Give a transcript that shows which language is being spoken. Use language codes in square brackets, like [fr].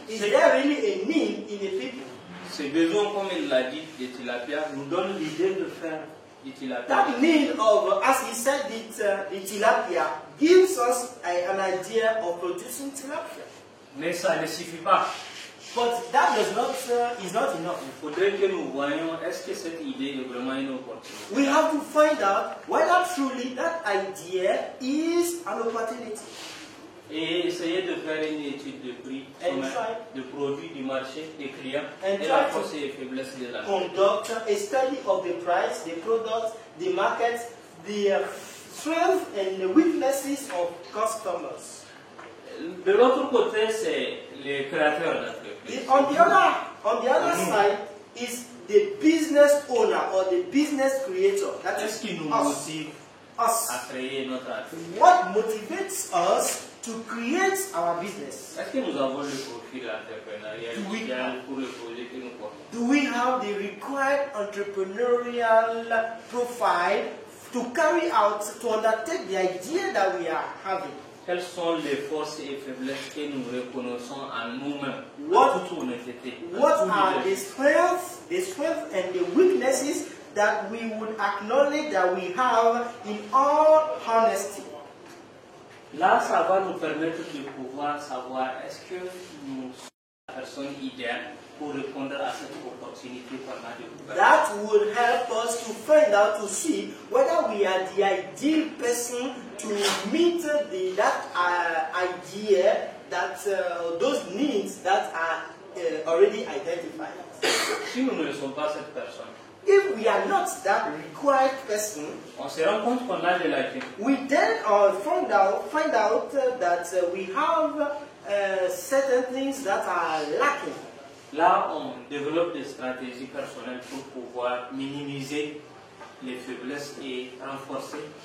[en] Is there really a need in the people? [fr] Ces besoins, comme il l'a dit, de tilapia, nous donne l'idée de faire du tilapia. [en] That need of, as he said, the tilapia gives us an idea of producing tilapia. [fr] Mais ça ne suffit pas. [en] But that does not is not enough. [fr] Il faudrait que nous voyions est-ce que cette idée est vraiment une opportunité. [en] We have to find out whether truly that idea is an opportunity. [fr] Et essayer de faire une étude de prix, de produits du marché, des clients, et la force et faiblesse de la [en] conduct a study of the price, the product, the market, the strengths and the weaknesses of customers. [fr] De l'autre côté, c'est les créateurs d'entreprise. [en] On the other side is the business owner or the business creator. That is [fr] ce qui nous motive à créer notre entreprise. [en] What motivates us to create our business? [fr] Est-ce que nous avons le profil entrepreneurial idéal pour le projet que nous portons? [en] Do we have the required entrepreneurial profile to carry out, to undertake the idea that we are having? [fr] Quelles sont les forces et faiblesses que nous reconnaissons en nous-mêmes, en toute honnêteté? [en] What are the strengths and the weaknesses that we would acknowledge that we have in all honesty? [fr] Là, ça va nous permettre de pouvoir savoir est-ce que nous sommes la personne idéale pour répondre à cette opportunité qu'on a découverte. [en] That will help us to find out, to see whether we are the ideal person to meet that idea, that those needs that are already identified. [fr] Si nous ne sommes pas cette personne, [en] if we are not that required person, [fr] on se rend compte qu'on a de la vie. [en] We then find out that we have certain things that are lacking. [fr] Là, on développe des stratégies personnelles pour pouvoir minimiser les faiblesses et renforcer.